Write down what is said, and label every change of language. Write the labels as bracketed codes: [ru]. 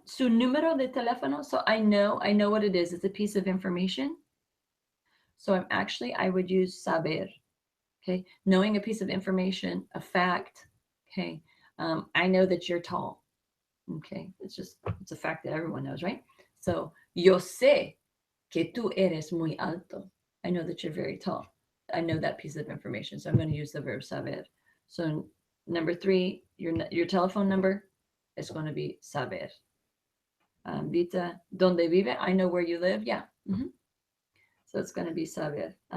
[es] Su número de teléfono. [en] So I know what it is. It's a piece of information. So I would use saber. Okay, knowing a piece of information, a fact. Okay, I know that you're tall. Okay, it's a fact that everyone knows, right? [es] So yo sé que tú eres muy alto. [en] I know that you're very tall. I know that piece of information, so I'm going to use the verb saber. So number 3, your telephone number is going to be saber. Vita, [es] ¿dónde vive? [en] I know where you live. Yeah. Mm-hmm. So it's going to be saber.